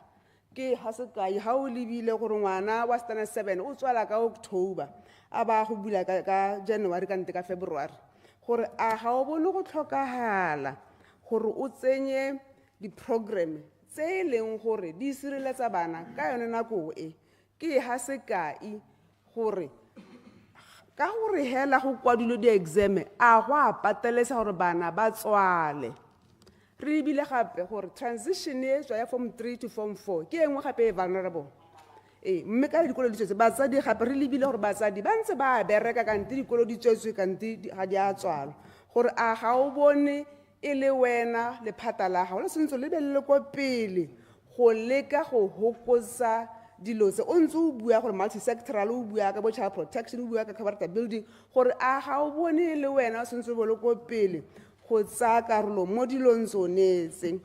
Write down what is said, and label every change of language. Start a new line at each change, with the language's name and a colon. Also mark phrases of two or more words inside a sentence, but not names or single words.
Tswana: Ke ha se kae ha o lebile gore ngwana wa standard 7 o tswala ka October a ba go bula ka January ka nte ka February gore a ga o bone go tlhokagala gore o tsenye di program tse leng gore di sireletsa bana ka yone nako e ke ha se kae gore ka gore hela go kwadilo di exam a go a patelesa gore bana ba tswale. Re bile gape gore transition e tswa ya
English: form 3 to form 4
Tswana: ke engwe gape e vulnerable. Mme ka dikolo di tsetse batsadi gape re lebile gore batsadi ba ntse ba bereka ka nte dikolo di tsetse ka nte ga di a tswala gore a ga o bone e le wena le phata la gago le sentse le be le ko pele go leka go hokotsa dilo tse o ntse o bua gore multi-sectoral o bua ka bo
English: child protection
Tswana: o bua ka
English: character building
Tswana: gore a ga o bone le wena o sentse bo le ko pele go tsaya karolo mo dilong tsonetse.